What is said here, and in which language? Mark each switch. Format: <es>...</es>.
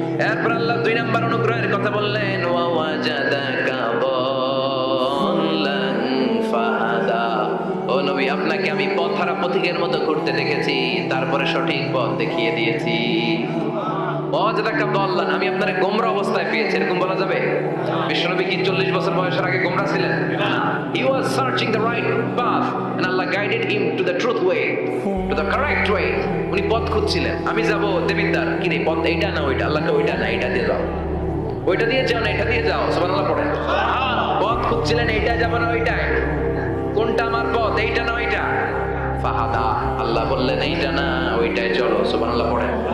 <bn>এরপর আল্লাহ 2 নম্বর অনুগ্রহের কথা বললেন,</bn> <ar>ওয়া ওয়াজাদাকা দাল্লান ফাহাদা,</ar> <bn>ও নবী আপনাকে আমি পথহারা পথিকের মতো ঘুরতে দেখেছি, তারপরে সঠিক পথ দেখিয়ে দিয়েছি।</bn> <ar>ওয়াজাদাকা দাল্লান,</ar> <bn>আমি আপনারে গোমরা অবস্থায় পেয়েছি, এরকম বলা যাবে? বিশ্বনবী কি 40 বছর বয়সের আগে গোমরা ছিলেন?</bn> <en>He was searching the right path and Allah guided him to the truth way, to the correct way.</en> <bn>উনি পথ খুঁজছিলেন। আমি যাব দেবিদ্দার, কি রে পথ এইটা না ওইটা? আল্লাহকে ওইটা না এইটা দিয়ে যাও, ওইটা দিয়ে যাও না এটা দিয়ে যাও। সুবহানাল্লাহ পড়েন। পথ খুঁজছিলেন, এইটা যাব না ওইটা, কোনটা আমার পথ, এইটা না ওইটা? ফাহাদা, আল্লাহ বললেন এইটা না ওইটাই চলো। সুবহানাল্লাহ পড়েন।</bn>